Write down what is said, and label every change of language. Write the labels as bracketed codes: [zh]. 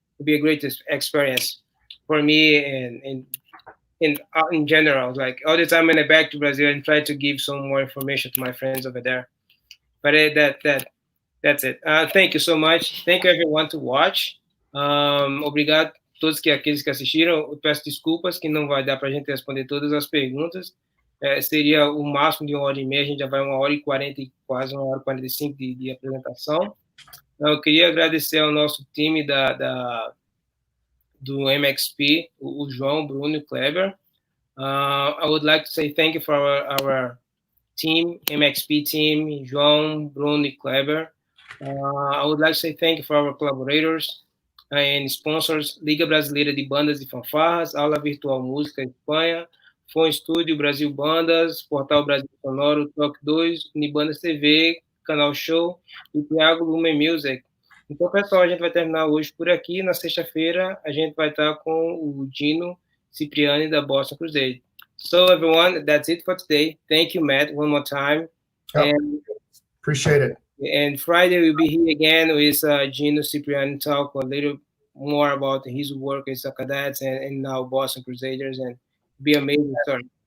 [en] It'll be a great experience for me and in general. Like all the time when I back to Brazil and try to give some more information to my friends over there. But that's it. Thank you so much. Thank you everyone to watch. [pt] Obrigado a todos aqueles que assistiram. Eu peço desculpas que não vai dar para a gente responder todas as perguntas. Seria o máximo de 1h30, a gente já vai 1h40, quase 1h45 de apresentação. Então, eu queria agradecer ao nosso time do MXP, o João, Bruno e Kleber. [en] I would like to say thank you for our team, MXP team, João, Bruno e Kleber. I would like to say thank you for our collaborators and sponsors, Liga Brasileira de Bandas e Fanfarras, Aula Virtual Música Espanha, Fon Estúdio Brasil Bandas, Portal Brasil Sonoro, Toque 2, Unibandas TV, Canal Show e Thiago Lumen Music. [pt] Então, pessoal, a gente vai terminar hoje por aqui. Na sexta-feira, a gente vai estar com o Dino Cipriani da Boston Crusade. [en] So, everyone, that's it for today. Thank you, Matt, one more time. And, appreciate it. And Friday, we'll be here again with Gino Cipriani talk a little more about his work as a cadets and now Boston Crusaders, and be amazing story.